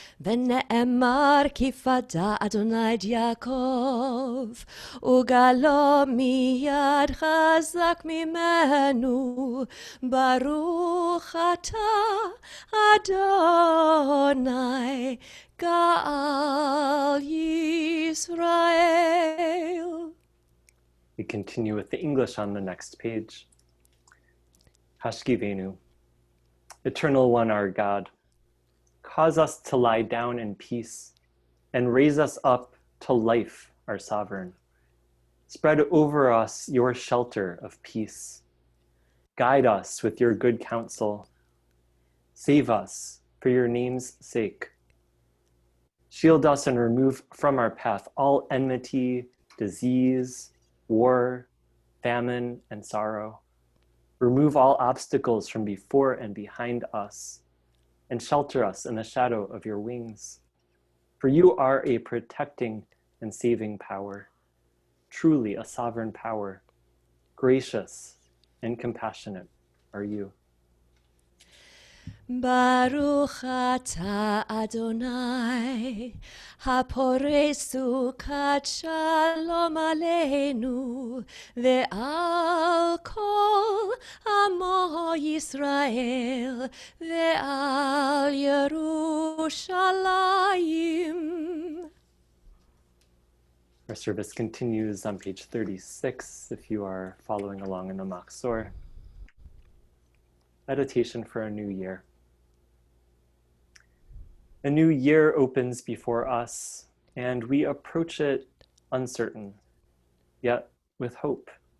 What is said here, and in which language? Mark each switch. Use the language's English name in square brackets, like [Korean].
[Hebrew] ונאמר כי פדה אדוני את יעקב, וגלו מיד חזק ממנו, ברוך אתה אדוני גאל ישראל. [English] We continue with the English on the next page. Hashkivenu, Eternal One, our God, cause us to lie down in peace and raise us up to life, our sovereign. Spread over us your shelter of peace. Guide us with your good counsel. Save us for your name's sake. Shield us and remove from our path all enmity, disease, war, famine, and sorrow. Remove all obstacles from before and behind us, and shelter us in the shadow of your wings. For you are a protecting and saving power, truly a sovereign power. Gracious and compassionate are you. [Hebrew] ברוך אתה אדוני, הפורס סוכת שלום עלינו, ועל כל עמו ישראל, ועל ירושלים. [English] Our service continues on page 36 if you are following along in the Machzor. Meditation for a new year. A new year opens before us, and we approach it uncertain, yet with hope.